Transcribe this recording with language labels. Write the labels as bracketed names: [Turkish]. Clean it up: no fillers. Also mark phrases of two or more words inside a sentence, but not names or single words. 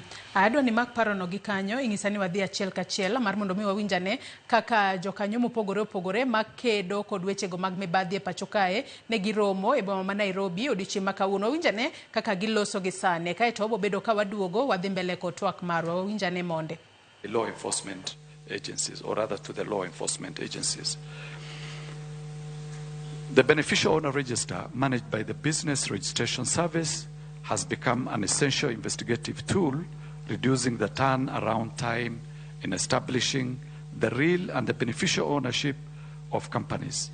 [Luo (Kenya and Tanzania)] Adwa ni mak parono gi kanyo, ing'isa ni wadhi achiel kachiel mar mondo mi wawinjane kaka jokanyo mopogore opogore makedo kod wechego mag mibadhi e pacho kae ne giromo e boma ma Nairobi odiochieng' ma kawuono. Wawinjane kaka giloso gi sane, kaeto wabo bedo ka waduogo wadhi mbele kod twak marwa. Wawinjane monde. [English] The law enforcement agencies, or rather to the law enforcement agencies. The beneficial owner register managed by the Business Registration Service has become an essential investigative tool, reducing the turnaround time in establishing the real and the beneficial ownership of companies.